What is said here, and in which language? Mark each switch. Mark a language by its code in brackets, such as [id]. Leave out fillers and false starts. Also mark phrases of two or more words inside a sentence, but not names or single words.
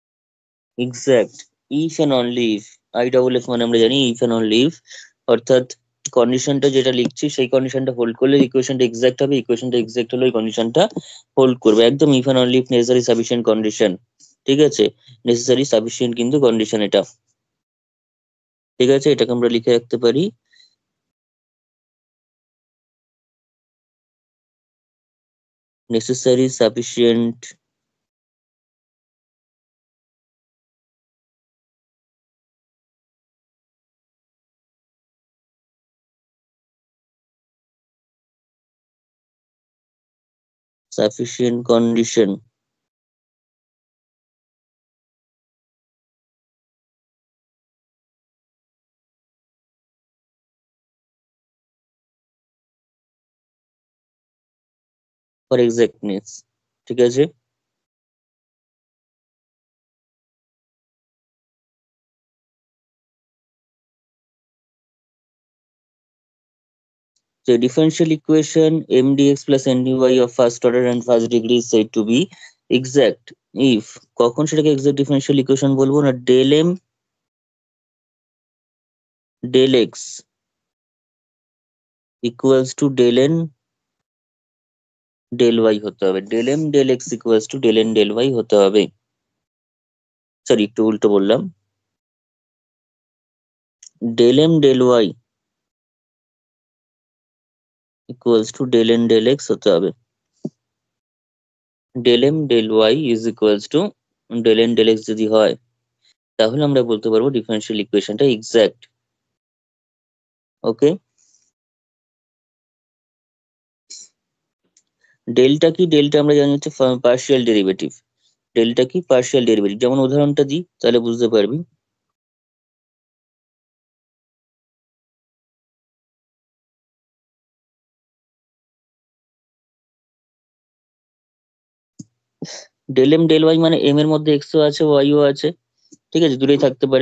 [en] exact if and only if, I double f [bn] মানে আমরা জানি [en] if and only if, [bn] অর্থাৎ কন্ডিশনটা যেটা লিখছি সেই কন্ডিশনটা হোল্ড করলে ইকুয়েশনটা এক্সাক্ট হবে, ইকুয়েশনটা এক্সাক্ট হলে ওই কন্ডিশনটা হোল্ড করবে, একদম [en] if and only if necessary sufficient condition. [bn] ঠিক আছে, [en] necessary sufficient [bn] কিন্তু কন্ডিশন এটা। ঠিক আছে, এটাকে আমরা লিখে রাখতে পারি [en] necessary sufficient sufficient condition for exactness। [bn] ঠিক আছে, [en] the differential equation mdx plus ndy of first order and first degree is said to be exact if [bn] কখন সেটাকে [en] exact differential equation [bn] বলবো না, [en] del m del x equals to del n del y [bn] হতে হবে, [en] del m del x equals to del n del y [bn] হতে হবে। সরি, একটু উল্টো বললাম, [en] del m del y equals to del n del x [bn] হতে হবে। [en] del m del y is equals to del n del x [bn] যদি হয় তাহলে আমরা বলতে পারবো [en] differential equation exact. [bn] ওকে, ডেল্টা কি? ডেল্টা আমরা জানি হচ্ছে [en] partial derivative. [bn] ডেল্টা কি? [en] partial derivative. [bn] যেমন উদাহরণটা দিই তাহলে বুঝতে পারবি। [en] del m del y [bn] মানে এম এর মধ্যে এক্স ও আছে ওয়াই ও আছে, ঠিক আছে, দূরেই থাকতে পারে।